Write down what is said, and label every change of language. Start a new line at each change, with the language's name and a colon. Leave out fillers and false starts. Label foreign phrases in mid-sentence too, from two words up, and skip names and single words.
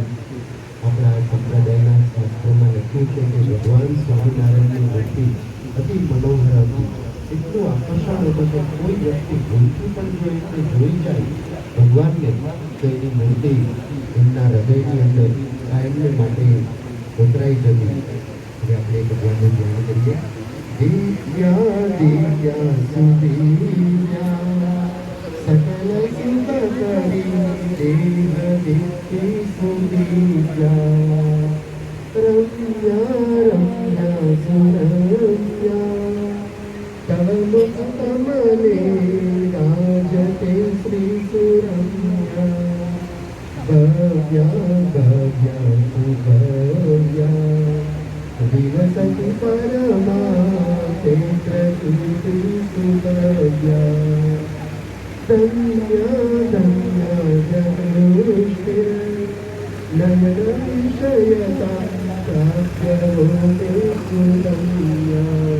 Gujarati: આપણા સંપ્રદાયના શાસ્ત્રોમાં લખ્યું છે કે ભગવાન સ્વામિનારાયણની મૂર્તિ અતિ મનોહર હતી, એટલું આકર્ષણ હતું કે કોઈ વ્યક્તિ ભૂલથી પણ જો એમને જોઈ જાય ભગવાનને તો એની મૂર્તિ એમના હૃદયની અંદર કાયમને માટે ઉતરાઈ જતી। હવે આપણે ભગવાનનું ધ્યાન કરીએ।
Sanskrit: દિવ્યા દિવ્યા સુદિવ્યા सकल सुख करी देव दिव्य सुदिव्या रम्या रम्या सुरम्या तव मुख कमले राजते श्री सुरम्या भव्या भव्या सुभव्या दिवसति परमा ते प्रकृति सुभव्या धन्य धन्य जगदुष्टे नयन विषयता प्राप्य होते सुरम्या।